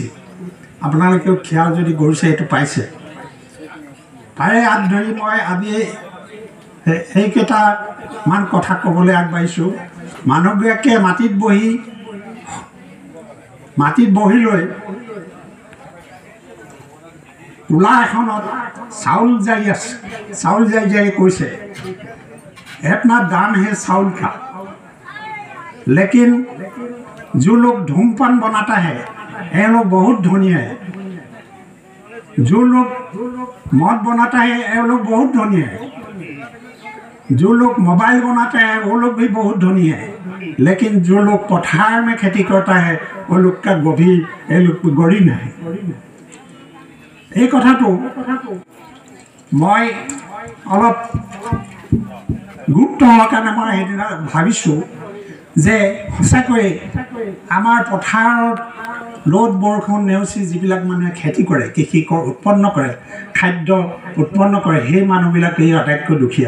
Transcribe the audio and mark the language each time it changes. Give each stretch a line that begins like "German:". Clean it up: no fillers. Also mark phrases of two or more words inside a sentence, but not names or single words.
Assamese: আপোনালোকেও খেয়াল যদি কৰিছে এইটো পাইছে। তাৰে হাত ধৰি মই আজি সেইকেইটামান কথা ক'বলৈ আগবাঢ়িছোঁ। মানুহগৰাকীয়ে মাটিত বহি লৈ তোলা এখনত চাউল জাৰি কৈছে,
Hindi: इतना दाम है चाउल का, लेकिन जो लोग धूमपान बनाता है ये लोग बहुत धनी है, जो लोग मद बनाता है ये लोग बहुत धनी है, जो लोग मोबाइल बनाते हैं वो लोग भी बहुत धनी है, लेकिन जो लोग पठार में खेती करता है वो लोग का गरीब है।
Assamese: এই কথাটো মই অলপ গুৰুত্ব হোৱাৰ কাৰণে মই সেইদিনা ভাবিছোঁ যে সঁচাকৈ আমাৰ পথাৰত ৰ'দ বৰষুণ নেওচি যিবিলাক মানুহে খেতি কৰে, কৃষি উৎপন্ন কৰে, খাদ্য উৎপন্ন কৰে, সেই মানুহবিলাকেই আটাইতকৈ দুখীয়া।